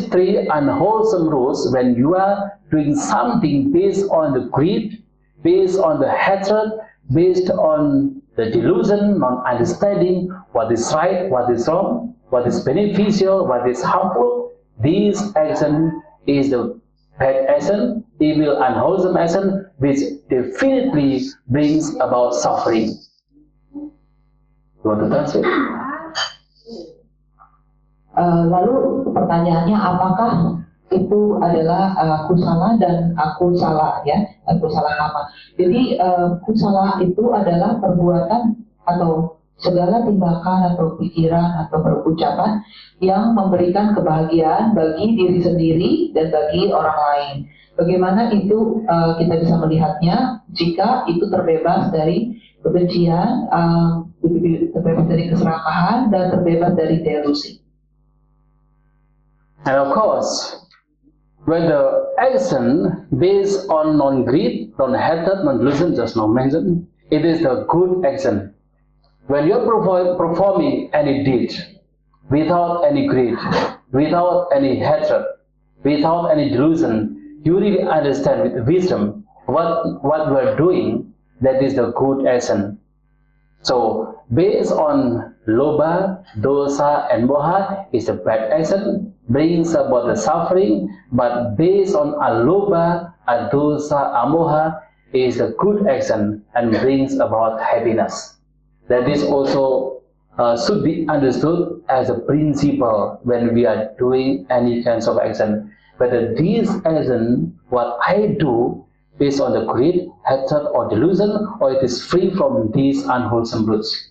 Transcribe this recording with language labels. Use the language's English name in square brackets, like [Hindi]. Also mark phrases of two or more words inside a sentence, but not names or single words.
[English] three unwholesome rules, when you are doing something based on the greed, based on the hatred, based on the delusion, not understanding what is right, what is wrong, what is beneficial, what is harmful, this action is the bad action, evil, unwholesome action, which definitely brings about suffering. You want to translate? [Indonesian] Lalu pertanyaannya, apakah itu adalah kusala dan akusala ya, [Pali] kusala kama. [Indonesian] Jadi kusala itu adalah perbuatan atau segala tindakan atau pikiran atau perucapan yang memberikan kebahagiaan bagi diri sendiri dan bagi orang lain. Bagaimana itu kita bisa melihatnya jika itu terbebas dari kebencian, terbebas dari keserakahan, dan terbebas dari delusi. [English] And of course, when the action based on non-greed, non-hatred, non-delusion, just now mentioned, it is the good action. When you are performing any deed without any greed, without any hatred, without any delusion, you really understand with wisdom what we are doing, that is the good action. So, based on [Pali] lobha, dosa, [English] and moha is a bad action, brings about the suffering, but based on [Pali] alobha, adosa, amoha [English] is a good action and brings about happiness. That is also should be understood as a principle when we are doing any kinds of action. Whether this action, what I do, based on the greed, hatred, or delusion, or it is free from these unwholesome roots.